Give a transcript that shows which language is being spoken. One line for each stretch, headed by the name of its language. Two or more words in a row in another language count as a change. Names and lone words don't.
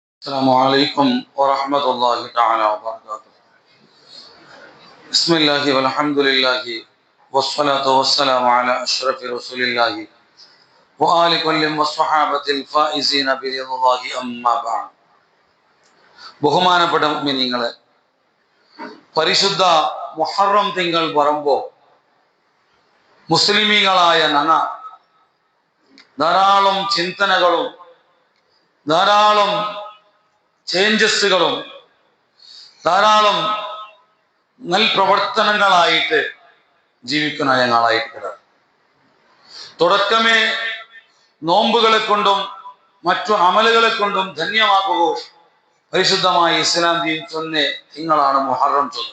Arabic: السلام عليكم ورحمة الله تعالى وبركاته. بسم الله والحمد لله والصلاة والسلام على أشرف رسول الله وآل كل والصحابة الفائزين برضا الله أما بعد.
Malayalam: ബഹുമാനപ്പെട്ട മുഅ്മിനീങ്ങളെ, പരിശുദ്ധ മുഹറം തിങ്കൾ വരുമ്പോൾ മുസ്ലിമീങ്ങളായ ഞങ്ങ ധാരാളം ചിന്തനകളും ധാരാളം ചേഞ്ചസുകളും ധാരാളം പ്രവർത്തനങ്ങളായിട്ട് ജീവിക്കുന്ന ഞങ്ങളായിട്ട് തുടക്കമേ നോമ്പുകളെ കൊണ്ടും മറ്റു അമലുകളെ കൊണ്ടും ധന്യമാക്കുക പരിശുദ്ധമായ ഇസ്ലാം ദീൻ ചൊന്ന തിങ്കളാണ് മുഹറം ചൊല്ലുന്നത്.